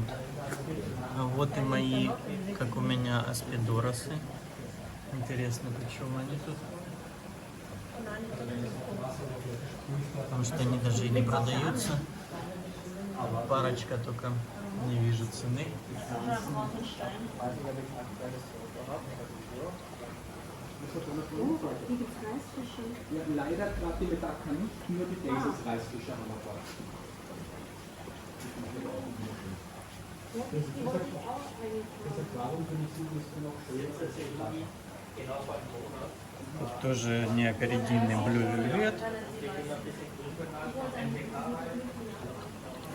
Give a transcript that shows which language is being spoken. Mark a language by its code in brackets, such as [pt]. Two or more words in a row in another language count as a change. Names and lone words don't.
[ru] А вот и мои, как у меня, аспидоросы. Интересно, почему они тут? Потому что они даже и не продаются. Парочка только, не вижу цены. [de] Ja, leider gerade die Medaka nicht, nur die Daisies-Reisfische haben wir dort. [ru] Тут тоже неакаридийный Blue Velvet.